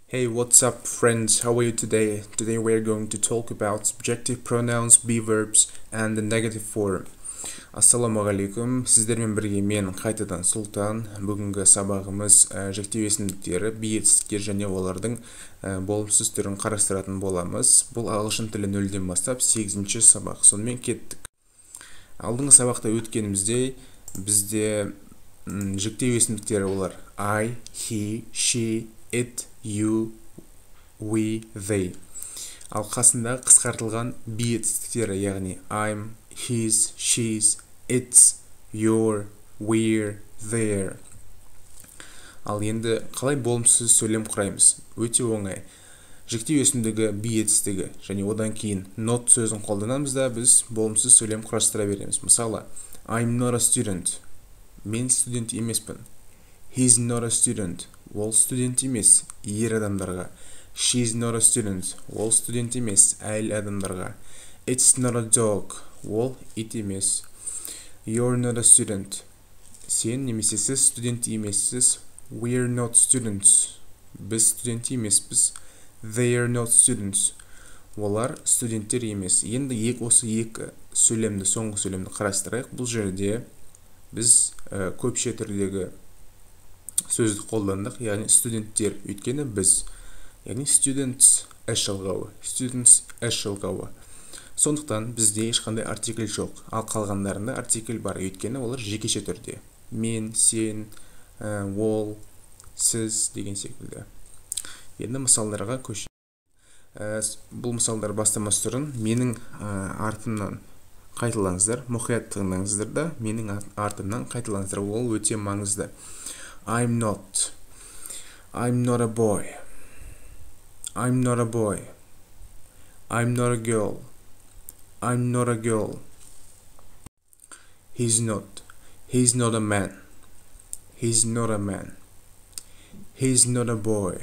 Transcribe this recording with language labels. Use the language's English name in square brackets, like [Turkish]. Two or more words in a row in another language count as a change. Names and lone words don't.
[English] what's up friends? How are you today? Today we're going to talk about subjective pronouns, be verbs and the negative form. [Kazakh] Ассаламағалейкум, сіздермен бірге мен қайтадан Сұлтан. Бүгінгі сабағымыз жіктеу есімдіктері, be етістіктер және олардың болымсыз түрін қарастыратын боламыз. Бұл ағылшын тілі нөлден бастап 8-ші сабақ. Сонымен кеттік. Алдыңғы сабақта өткенімізде бізде жіктеу есімдіктері олар [English] I, he, she, it, you, we, they. [Kazakh] Ал қасында қысқартылған be етістіктері, яғни [English] I'm, his, she's, it's, your, we're, their. [Kazakh] Ал енді қалай болымсыз сөйлем құраймыз? Өте оңай. Жіктеу есімдігі be етістігі және одан кейін not сөзін қолданамыз да біз болымсыз сөйлем құрастыра береміз. Мысалы, [English] I'm not a student. [Kazakh] Мен студент емеспін. [English] He's not a student. [Kazakh] Ол студент емес, ер адамдарға. [English] She's not a student. [Kazakh] Ол студент емес, әйел адамдарға. [English] It's not a dog. [Kazakh] Ол ит емес. [English] You're not a student. [Kazakh] Сен немесе сіз студент емессіз. [English] We're not students. [Kazakh] Біз студент емеспіз. [English] They're not students. [Kazakh] Олар студенттер емес. Енді осы екі сөйлемді, соңғы сөйлемді қарастырайық. Бұл жерде біз көпше түрдегі сөзді қолдандық, яғни студенттер, өйткені біз, яғни students әш жалғауы, students әш жалғауы. Сондықтан бізде ешқандай артикль жоқ, ал қалғандарында артикль бар, өйткені олар жекеше түрде. Мен, сен, ол, сіз деген секілді. Енді мысалдарға көшейік. Бұл мысалдар бастамас түрін менің артымнан қайталаңыздар, мұқият тыңдаңыздар да, менің артымнан қайталаңыздар, ол өте маңызды. [English] I'm not a boy. I'm not a boy. I'm not a girl. I'm not a girl. He's not a man. He's not a man. He's not a boy.